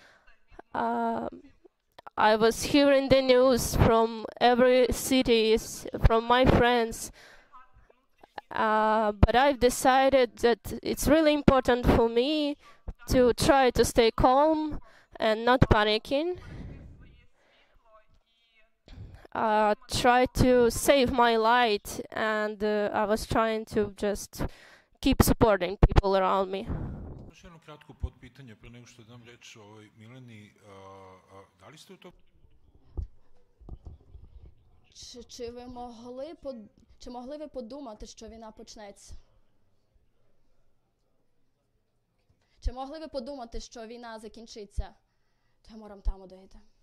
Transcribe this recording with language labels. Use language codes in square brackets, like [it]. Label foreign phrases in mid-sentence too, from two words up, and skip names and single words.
[en] I was hearing the news from every city, from my friends, but I've decided that it's really important for me to try to stay calm and not panicking. Try to save my light, and I was trying to just keep supporting people around me. [sr] Još jedno kratko potpitanje pre nego što dam reč Mileni. Da li ste u to... [uk] Чи могли ви подумати, що війна почнеться? Чи могли ви подумати, що війна закінчиться? [sr] То я морам там дойти.